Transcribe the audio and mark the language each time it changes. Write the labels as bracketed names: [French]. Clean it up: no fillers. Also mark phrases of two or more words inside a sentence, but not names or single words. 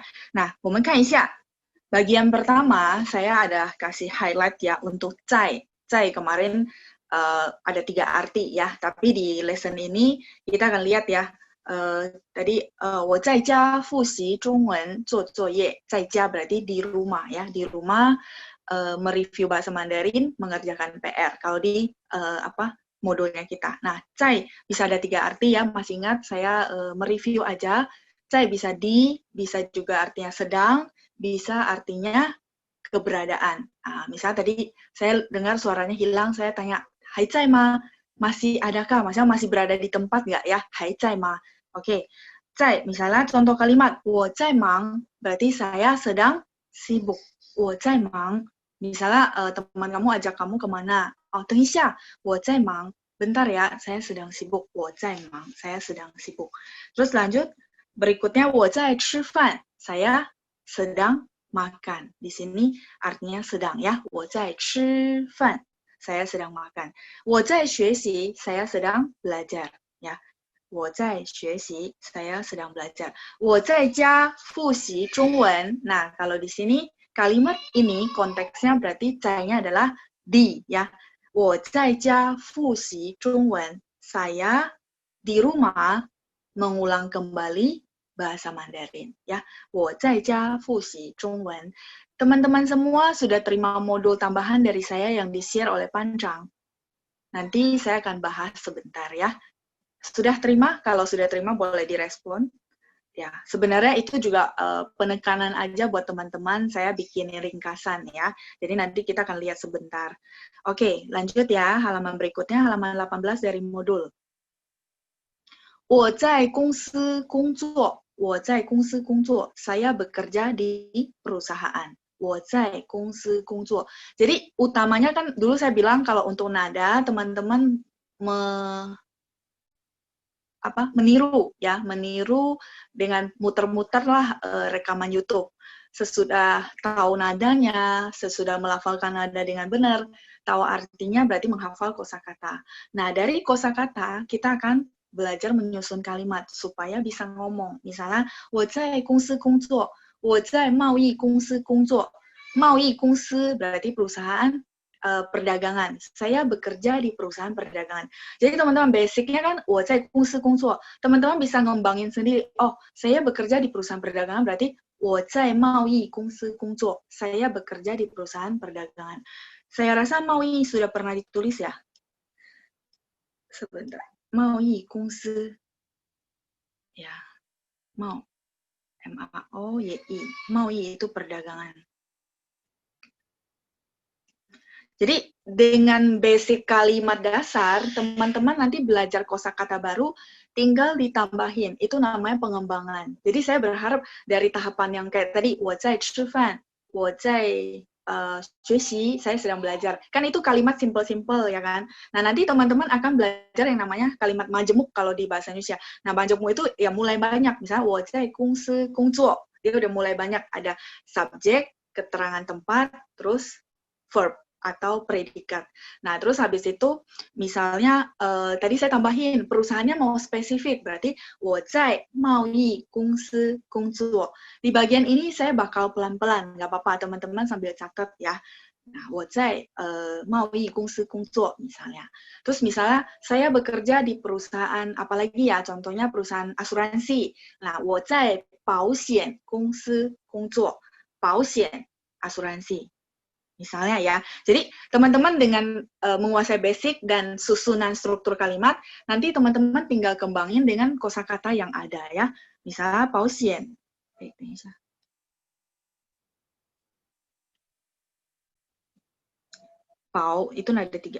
[Indonesian] Nah, [Chinese] 我们看一下 [Indonesian] bagian pertama saya ada kasih highlight ya untuk 在 kemarin ada 3 arti ya, tapi di lesson ini kita akan lihat ya. Tadi [Chinese] 我在家复习中文做作业，在家 [Indonesian] berarti di rumah ya, di rumah mereview bahasa Mandarin, mengerjakan PR. Kalau di modulnya kita. Nah, 在 bisa ada 3 arti ya, masih ingat saya mereview aja. 在 bisa bisa juga artinya sedang, bisa artinya keberadaan. Misalnya tadi saya dengar suaranya hilang, saya tanya, [Chinese] 还在吗? [Indonesian] Masih adakah? Maksudnya masih berada di tempat nggak ya? [Chinese] 还在吗? [Indonesian] Oke. 在 misalnya contoh kalimat, [Chinese] 我在忙 [Indonesian] berarti saya sedang sibuk. [Chinese] 我在忙 [Indonesian] misalnya teman kamu ajak kamu kemana? [Chinese] 等一下，我在忙. [Indonesian] Bentar ya, saya sedang sibuk. [Chinese] 我在忙, [Indonesian] saya sedang sibuk. Terus lanjut, berikutnya [Chinese] 我在吃饭, [Indonesian] saya sedang makan. Di sini artinya sedang ya. [Chinese] 我在吃饭, [Indonesian] saya sedang makan. [Chinese] 我在学习, [Indonesian] saya sedang belajar. ya. [Chinese] 我在学习, [Indonesian] saya sedang belajar. [Chinese] 我在家复习中文. [Indonesian] Nah, kalau di sini kalimat ini konteksnya berarti在nya adalah di, ya. [Chinese] 我在家复习中文. [Indonesian] Saya di rumah mengulang kembali bahasa Mandarin, ya. [Chinese] 我在家复习中文. [Indonesian] Teman-teman semua sudah terima modul tambahan dari saya yang di-share oleh Pancang. Nanti saya akan bahas sebentar, ya. Sudah terima? Kalau sudah terima boleh direspon. Ya, sebenarnya itu juga penekanan aja buat teman-teman. Saya bikin ringkasan ya. Jadi nanti kita akan lihat sebentar. Oke, lanjut ya. Halaman berikutnya, halaman 18 dari modul. [Chinese] 我在公司工作. 我在公司工作. [Indonesian] Saya bekerja di perusahaan. [Chinese] 我在公司工作. [Indonesian] Jadi utamanya kan dulu saya bilang kalau untuk nada teman-teman meniru ya, meniru dengan muter-muter lah rekaman YouTube. Sesudah tahu nadanya, sesudah melafalkan nada dengan benar, tahu artinya berarti menghafal kosakata. Nah, dari kosakata kita akan belajar menyusun kalimat supaya bisa ngomong. Misalnya, [Chinese] 我在公司工作, 我在贸易公司工作. 贸易公司 [Indonesian] berarti perusahaan perdagangan. Saya bekerja di perusahaan perdagangan. Jadi teman-teman basicnya kan [Chinese] 我在公司工作. [Indonesian] Teman-teman bisa ngembangin sendiri. Oh, saya bekerja di perusahaan perdagangan berarti [Chinese] 我在贸易公司工作. [Indonesian] Saya bekerja di perusahaan perdagangan. Saya rasa 贸易 sudah pernah ditulis ya. Sebentar. [Chinese] 贸易公司. [Indonesian] Ya. M-A-O-Y-I. 贸易itu perdagangan. Jadi dengan basic kalimat dasar, teman-teman nanti belajar kosakata baru, tinggal ditambahin. Itu namanya pengembangan. Jadi saya berharap dari tahapan yang kayak tadi, [Chinese] 我在吃饭, 我在学习, [Indonesian] saya sedang belajar. Kan itu kalimat simple-simple ya kan. Nah nanti teman-teman akan belajar yang namanya kalimat majemuk kalau di bahasa Indonesia. Nah majemuk itu ya mulai banyak. Misalnya [Chinese] 我在公司工作, [Indonesian] dia udah mulai banyak. Ada subjek, keterangan tempat, terus verb atau predikat. Nah, terus habis itu misalnya tadi saya tambahin perusahaannya mau spesifik, berarti [Chinese] 我在贸易公司工作. [Indonesian] Di bagian ini saya bakal pelan-pelan, nggak apa-apa teman-teman sambil catat ya. Nah, [Chinese] 我在贸易公司工作 misalnya. [Indonesian] Terus misalnya saya bekerja di perusahaan apalagi ya, contohnya perusahaan asuransi. Nah, [Chinese] 我在保险公司工作. [Indonesian] 保险 asuransi. Misalnya ya, jadi teman-teman dengan menguasai basic dan susunan struktur kalimat, nanti teman-teman tinggal kembangin dengan kosakata yang ada ya. Misalnya 保险. Pau itu nada 3.